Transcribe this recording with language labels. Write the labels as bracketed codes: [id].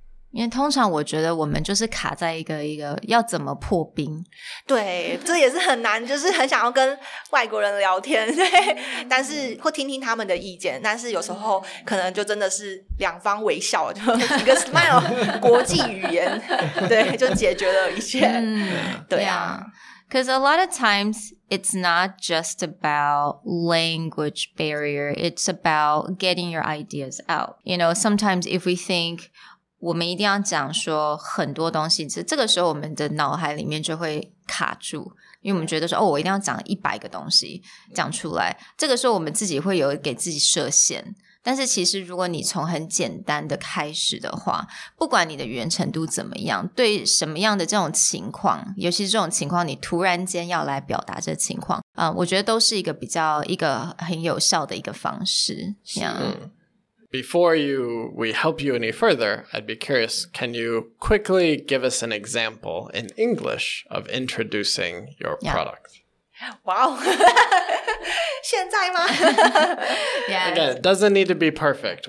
[zh] 因为通常我觉得我们就是卡在一个要怎么破冰，对，这也是很难，就是很想要跟外国人聊天，对，但是会听听他们的意见，但是有时候可能就真的是两方微笑，就一个 smile 国际语言，对，就解决了一切。对啊。 [en] Because a lot of times it's not just about language barrier, it's about getting your ideas out. You know, sometimes if we think [zh] 我们一定要讲说很多东西，这个时候我们的脑海里面就会卡住，因为我们觉得说我一定要讲100个东西讲出来，这个时候我们自己会有给自己设限。但是其实如果你从很简单的开始的话，不管你的语言程度怎么样，对什么样的这种情况，尤其是这种情况你突然间要来表达这情况，我觉得都是一个很有效的一个方式。 [en] Before we help you any further, I'd be curious, can you quickly give us an example in English of introducing your product? Wow. [zh] 现在吗？ [en] Yeah. Again, it doesn't need to be perfect.